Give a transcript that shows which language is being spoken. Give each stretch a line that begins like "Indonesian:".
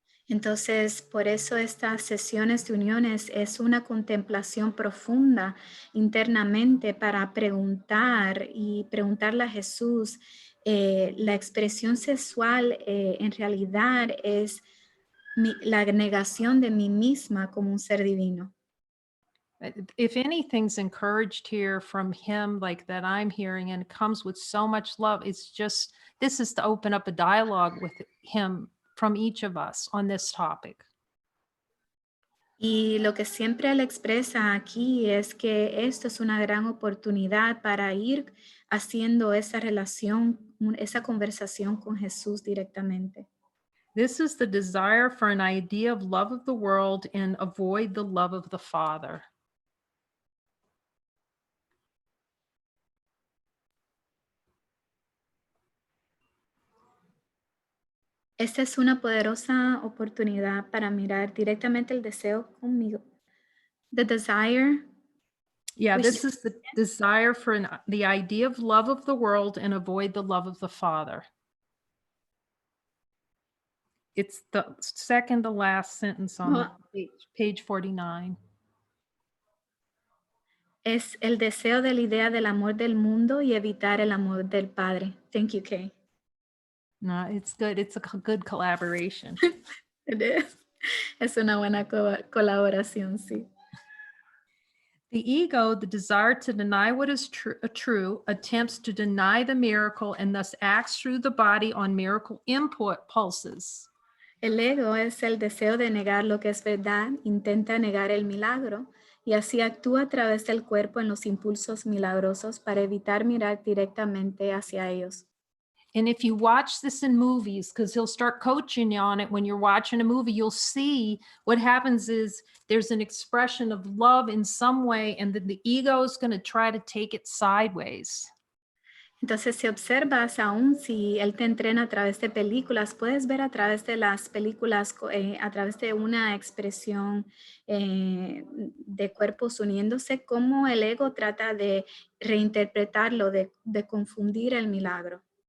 Spanish: Entonces, por eso estas sesiones de uniones es una contemplación profunda internamente para preguntar y preguntarle a Jesús, la expresión sexual en realidad es la negación de mí misma como un ser divino.
English: If anything's encouraged here from him, like that I'm hearing, and it comes with so much love, it's just, this is to open up a dialogue with him from each of us on this topic.
Spanish: Y lo que siempre él expresa aquí es que esto es una gran oportunidad para ir haciendo esa relación, esa conversación con Jesús directamente.
English: This is the desire for an idea of love of the world and avoid the love of the Father.
Spanish: Esta es una poderosa oportunidad para mirar directamente el deseo conmigo.
English: The desire. Yeah, this is the desire for the idea of love of the world and avoid the love of the Father. It's the second to last sentence on page 49.
Spanish: Es el deseo de la idea del amor del mundo y evitar el amor del Padre.
English: Thank you, Kay. No, it's good. It's a good collaboration. It is.
Spanish: Es una buena colaboración, sí.
English: The ego, the desire to deny what is true, attempts to deny the miracle and thus acts through the body on miracle impulses.
Spanish: El ego es el deseo de negar lo que es verdad, intenta negar el milagro y así actúa a través del cuerpo en los impulsos milagrosos para evitar mirar directamente hacia ellos.
English: And if you watch this in movies, because he'll start coaching you on it when you're watching a movie, you'll see what happens is there's an expression of love in some way, and then the ego is going to try to take it sideways.
Spanish: Entonces, si observas, aún si Él te entrena a través de películas, puedes ver a través de las películas, a través de una expresión de cuerpos uniéndose, cómo el ego trata de reinterpretarlo, de confundir el milagro.